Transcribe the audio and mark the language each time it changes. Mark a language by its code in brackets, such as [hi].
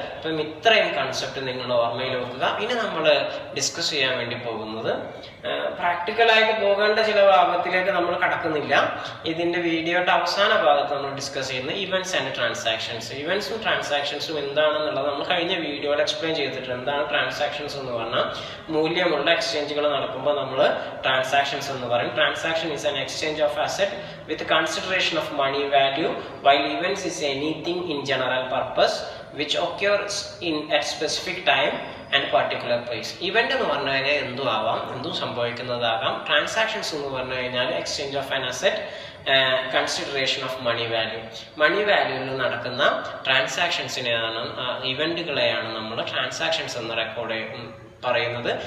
[ml] അപ്പം ഇത്രയും കൺസെപ്റ്റ് നിങ്ങൾ ഓർമ്മയിൽ വെക്കുക. ഇനി നമ്മൾ ഡിസ്കസ് ചെയ്യാൻ വേണ്ടി പോകുന്നത് പ്രാക്ടിക്കലായിട്ട് പോകേണ്ട ചില ഭാഗത്തിലേക്ക് നമ്മൾ കടക്കുന്നില്ല. ഇതിൻ്റെ വീഡിയോയുടെ അവസാന ഭാഗത്ത് നമ്മൾ ഡിസ്കസ് ചെയ്യുന്ന ഇവൻറ്റ്സ് ആൻഡ് ട്രാൻസാക്ഷൻസ്. ഇവൻറ്റ്സും ട്രാൻസാക്ഷൻസും എന്താണെന്നുള്ളത് നമ്മൾ കഴിഞ്ഞ വീഡിയോയിൽ എക്സ്പ്ലെയിൻ ചെയ്തിട്ടുണ്ട്. എന്താണ് ട്രാൻസാക്ഷൻസ് എന്ന് പറഞ്ഞാൽ മൂല്യമുള്ള എക്സ്ചേഞ്ചുകൾ നടക്കുമ്പോൾ നമ്മൾ ട്രാൻസാക്ഷൻസ് എന്ന് പറയും. [en] Transaction is an exchange of asset with consideration of money value, while events is anything in general purpose which occurs at specific time and particular place. [ml] Event എന്ന് പറഞ്ഞു കഴിഞ്ഞാൽ എന്തും ആവാം, എന്തും സംഭവിക്കുന്നതാകാം. ട്രാൻസാക്ഷൻസ് എന്ന് പറഞ്ഞു കഴിഞ്ഞാൽ [en] Exchange of an asset, consideration of money value. [ml] മണി വാല്യൂവിൽ നടക്കുന്ന ട്രാൻസാക്ഷൻസിനെയാണ്, ഇവന്റുകളെയാണ് നമ്മൾ ട്രാൻസാക്ഷൻസ് എന്ന് റെക്കോർഡ് പറയുന്നത്.